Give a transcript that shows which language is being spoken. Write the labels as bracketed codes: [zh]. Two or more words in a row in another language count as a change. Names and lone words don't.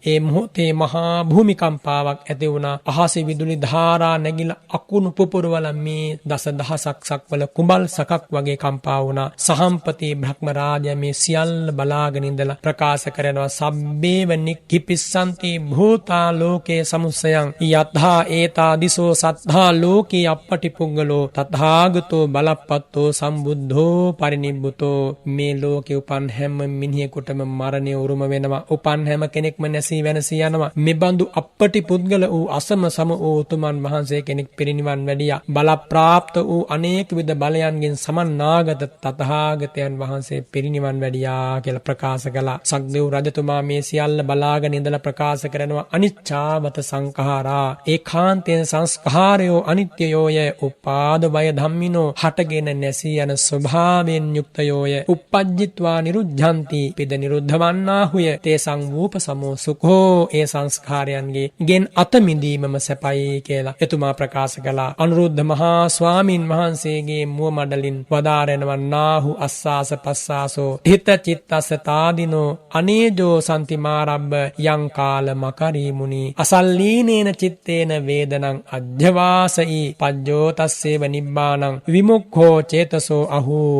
[si] ඒ මොහොතේ මහා භූමිකම්පාවක් ඇති වුණා. අහසේ විදුලි ධාරා නැගිලා අකුණු පුපුරවල මේ දසදහසක් සක්වල කුඹල් සකක් වගේ කම්පා වුණා. සහම්පති බ්‍රහ්ම රාජයා මේ සියල්ල බලාගෙන ඉඳලා ප්‍රකාශ කරනවා [pi] සබ්බේව නික්ඛිපිස්සන්ති භූතා ලෝකේ සමුස්සයං යතහා ඒතා දිසෝ සත්තා ලෝකේ අප්පටි පුංගලෝ තථාගතෝ බලප්පත්තෝ සම්බුද්ධෝ පරිනිබ්බුතෝ. [si] මේ ලෝකේ උපන් හැම මිනිහෙකුටම මරණය උරුම වෙනවා. උපන් හැම කෙනෙක්ම නැසී වෙනසී යනවා. මෙබඳු අප්පටි පුද්ගල වූ අසම සම වූ උතුමන් වහන්සේ කෙනෙක් පිරිනිවන් වැඩියා. බල ප්‍රාප්ත වූ අනේක විද බලයන්ගෙන් සමන්නාගත තථාගතයන් වහන්සේ පිරිනිවන් වැඩියා කියලා ප්‍රකාශ කළා. සක්දෙව් රජතුමා මේ සියල්ල බලාගෙන ඉඳලා ප්‍රකාශ කරනවා [pi] අනිච්චාවත සංඛාරා. [si] ඒකාන්තයෙන් සංස්කාරයෝ අනිත්‍යයෝය. [pi] උපාද වය ධම්මිනෝ [si] හටගෙන නැසී යන ස්වභාවයෙන් යුක්තයෝය. [pi] uppajjitva niruddhanti [si] පිද නිරුද්ධ වන්නාහුය. [pi] තේසං වූප සමෝ සුඛෝ. [si] ඒ සංස්කාරයන්ගේ ගෙන් අත මිදීමම සැපයි කියලා එතුමා ප්‍රකාශ කළා. අනුරුද්ධ මහා ස්වාමින් වහන්සේගේ මුව මඩලින් වදාරනවා [pi] නාහු අස්සාස පස්සාසෝ හිත චිත්තස්ස තාදිනෝ අනේජෝ සම්ති මාරබ්බ යං කාල මකරී මුනි අසල්ලීනේන චිත්තේන වේදනං අධ්‍යවාසී පජ්ජෝ තස්සේව නිබ්බානං විමුක්ඛෝ චේතසෝ අහූ.